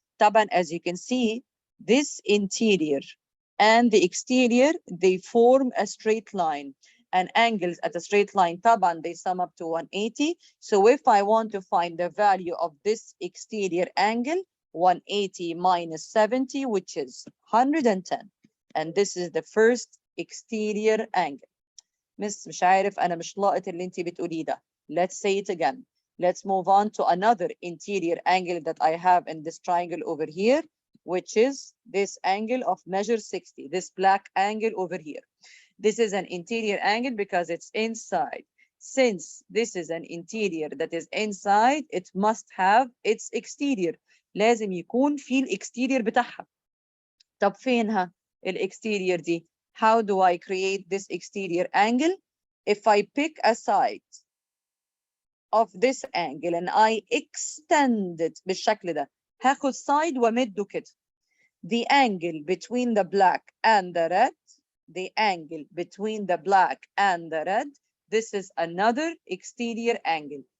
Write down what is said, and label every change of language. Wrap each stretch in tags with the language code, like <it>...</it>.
<en>طبعا, as you can see, this interior and the exterior, they form a straight line. And angles at a straight line, طبعا, they sum up to 180. So if I want to find the value of this exterior angle, 180 minus 70, which is 110. And this is the first exterior angle.</en> <ar>مش عارف أنا مش لاقط اللي انتي بتقوليه ده.</ar> <en>Let's say it again. Let's move on to another interior angle that I have in this triangle over here, which is this angle of measure 60, this black angle over here. This is an interior angle because it's inside. Since this is an interior that is inside, it must have its exterior.</en> <ar>لازم يكون في الاكستيرير بتاعها. طب فينها الاكستيرير دي؟</ar> <en>How do I create this exterior angle? if I pick a side of this angle and I extend it</en> <ar>بالشكل ده هاخد side وامده كده.</ar> <en>The angle between the black and the red, the angle between the black and the red, this is another exterior angle.</en>